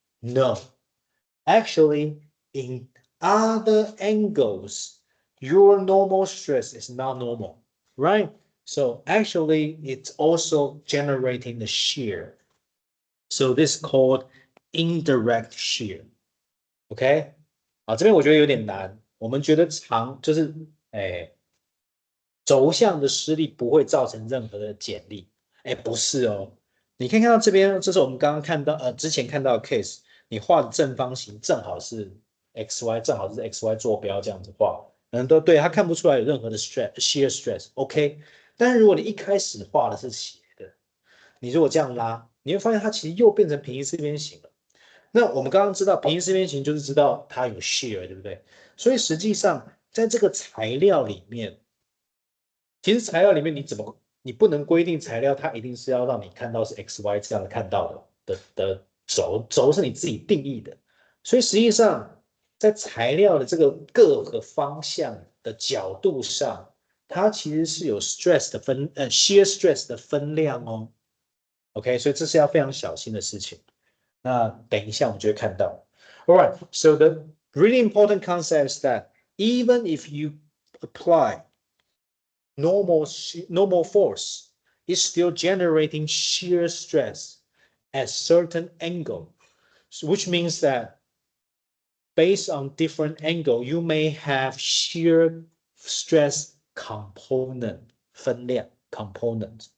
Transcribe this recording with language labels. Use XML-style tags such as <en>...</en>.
<en>No, actually, in other angles, your normal stress is not normal, right? So actually, it's also generating the shear. So this is called indirect shear.</en> <zh>OK， 啊，这边我觉得有点难。我们觉得就是，轴向的施力不会造成任何的剪力。不是哦。你可以看到这边，这是我们刚刚看到，之前看到的 case，你画的正方形正好是 xy， 正好是 xy 坐标这样子画，都对，它看不出来有任何的 shear stress，OK。但是如果你一开始画的是斜的，你如果这样拉，你会发现它其实又变成平行四边形了。那我们刚刚知道平行四边形就是知道它有 shear， 对不对？所以实际上在这个材料里面，其实材料里面你不能规定材料它一定是要让你看到是 xy 这样看到的轴是你自己定义的，所以实际上在材料的这个各个方向的角度上，它其实是有 stress 的shear stress 的分量哦。 OK， 所以这是要非常小心的事情。那等一下我们就会看到。</zh> <en>All right, so the really important concept is that even if you apply normal force, it's still generating shear stress at certain angle, which means that based on different angle, you may have shear stress component, 分量 component.</en>